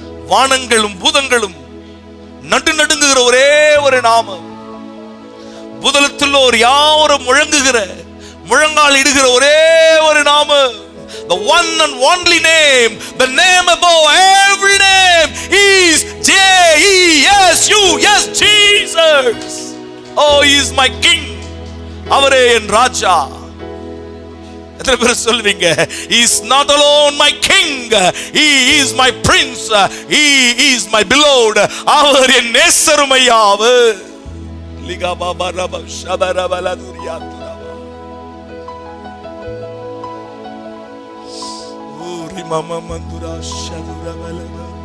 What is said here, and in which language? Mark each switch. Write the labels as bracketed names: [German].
[Tamil] வானங்களும் பூதங்களும் நடுநடுங்குகிற ஒரே ஒரு நாமம், பூதலத்தில் ஒரு யாவரும் முழங்குகிற முழங்கால் இடுகிற ஒரே ஒரு நாமம், [English] the one and only name, the name above every name is J-E-S-U-S, Jesus. Oh, he is my king. [Tamil] அவரே என் ராஜா. எத்தனை பேர் சொல்வீங்க, [English] he is not alone my king, he is my prince, he is my beloved. [Tamil] அவர் என் நேசரும் ஐயா. அவர் லிகா பாபா ரப ஷபரபலதுரியாத்லா ஊரி மாமா மந்துரா ஷதுரபலப.